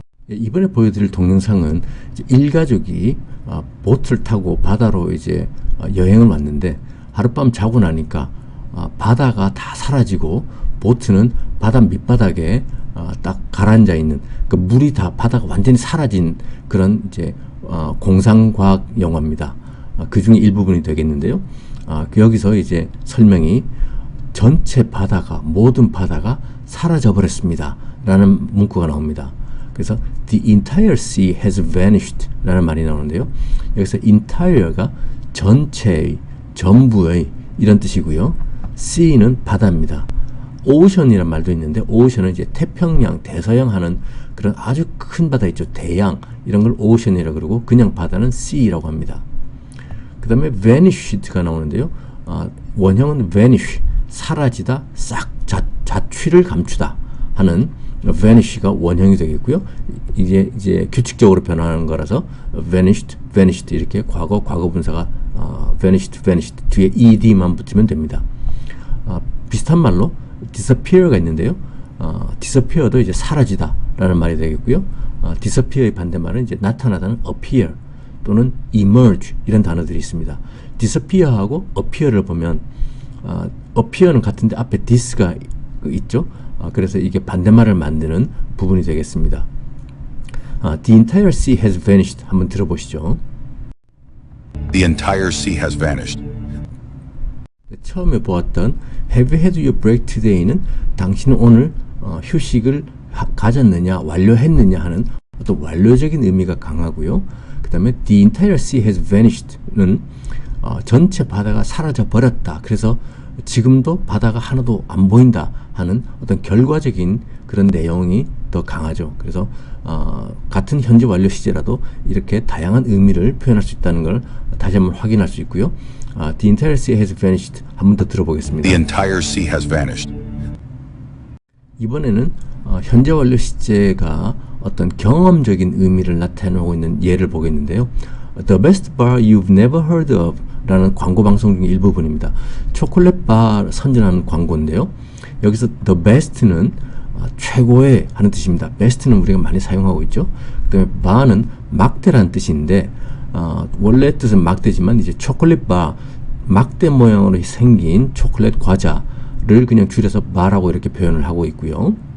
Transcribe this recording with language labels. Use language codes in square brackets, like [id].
[ko] 이번에 보여드릴 동영상은 이제 일가족이 보트를 타고 바다로 이제 여행을 왔는데 하룻밤 자고 나니까 바다가 다 사라지고 보트는 바다 밑바닥에 딱 가라앉아 있는, 그 물이 다 바다가 완전히 사라진 그런 이제 공상과학 영화입니다. 그 중에 일부분이 되겠는데요. 여기서 이제 설명이 전체 바다가, 모든 바다가 사라져 버렸습니다 라는 문구가 나옵니다. [en] 그래서 the entire sea has vanished [ko] 라는 말이 나오는데요. 여기서 entire가 전체의, 전부의 이런 뜻이고요. sea는 바다입니다. ocean이란 말도 있는데 ocean은 이제 태평양, 대서양 하는 그런 아주 큰 바다 있죠. 대양, 이런 걸 ocean이라고 그러고 그냥 바다는 sea라고 합니다. 그 다음에 vanished가 나오는데요. 원형은 vanish, 사라지다, 싹 자취를 감추다 하는 vanish가 원형이 되겠고요. 이제 규칙적으로 변화하는 거라서 vanished 이렇게 과거 분사가 vanished 뒤에 ed만 붙이면 됩니다. 비슷한 말로 disappear가 있는데요. disappear도 이제 사라지다 라는 말이 되겠고요. disappear의 반대말은 이제 나타나다는 appear 또는 emerge 이런 단어들이 있습니다. disappear하고 appear를 보면 appear는 같은데 앞에 this가 있죠. 그래서 이게 반대말을 만드는 부분이 되겠습니다. [en] The entire sea has vanished. [ko] 한번 들어보시죠. [en] The entire sea has vanished. [ko] 처음에 보았던 [en] Have you had your break today [ko] 는 당신은 오늘 휴식을 가졌느냐, 완료했느냐 하는 어떤 완료적인 의미가 강하고요. 그 다음에 [en] The entire sea has vanished [ko] 는 전체 바다가 사라져 버렸다. 그래서 지금도 바다가 하나도 안 보인다 하는 어떤 결과적인 그런 내용이 더 강하죠. 그래서 같은 현재 완료 시제라도 이렇게 다양한 의미를 표현할 수 있다는 걸 다시 한번 확인할 수 있고요. [en] The entire sea has vanished. [ko] 한 번 더 들어보겠습니다. [en] The entire sea has vanished. [ko] 이번에는 현재 완료 시제가 어떤 경험적인 의미를 나타내고 있는 예를 보겠는데요. [en] The best bar you've never heard of [ko] 라는 광고 방송 중의 일부분입니다. 초콜릿 바 선전하는 광고인데요. 여기서 the best는 최고의 하는 뜻입니다. best는 우리가 많이 사용하고 있죠. 그 다음에 bar는 막대라는 뜻인데 원래 뜻은 막대지만 이제 초콜릿 바, 막대 모양으로 생긴 초콜릿 과자를 그냥 줄여서 bar라고 이렇게 표현을 하고 있고요.